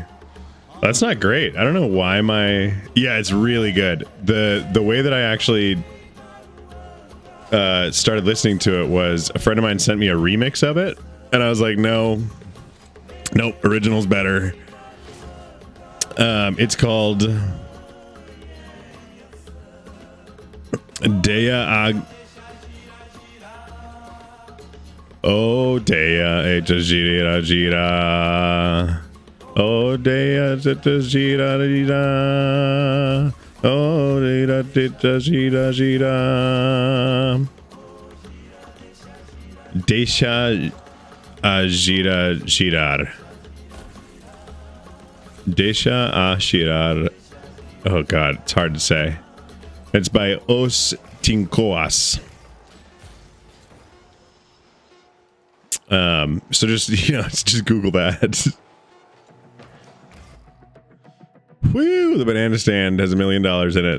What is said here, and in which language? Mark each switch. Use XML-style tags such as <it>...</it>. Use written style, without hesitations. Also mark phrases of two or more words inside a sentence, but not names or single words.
<en>That's not great. I don't know why my. Yeah, it's really good. The way that I actually started listening to it was a friend of mine sent me a remix of it, and I was like, nope, original's better. It's called Dea Ag. Oh, Dea Gira Gira. Oh, Dea Gira Gira. Oh, Dea Gira Gira. Desha Gira Girar. Desha Girar. Oh god, it's hard to say. It's by Os Tincoas. So just, just Google that. Woo, the banana stand has $1 million in it.</en>